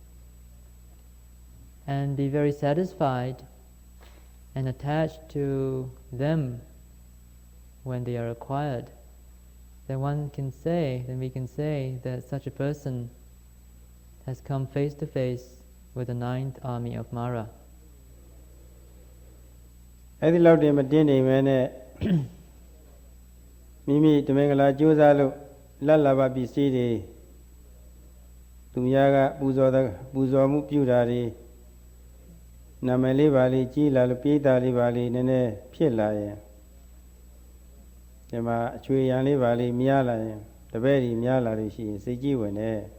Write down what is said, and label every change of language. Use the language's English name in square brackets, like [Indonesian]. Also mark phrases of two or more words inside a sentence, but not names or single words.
[English] and be very satisfied and attached to them when they are acquired, then we can say that such a person has come face to face with the 9th army of Mara. [Burmese] အဲ့ဒီလောက်တည်းမတင်းနေမဲနဲ့မိမိတမင်္ဂလာကြိုးစားလို့လတ်လာပါပစ္စည်းတွေသူများကပူဇော်မှုပြုတာတွေနာမည်လေးပါလေးကြီးလာလို့ပြေးတာလေးပါလေးနည်းနည်းဖြစ်လာရင်ဒီမှာအချွေရံလေးပါလေးများလာရင်တပည့်ကြီးများလာလို့ရှိရင်စိတ်ကြီးဝင်တယ်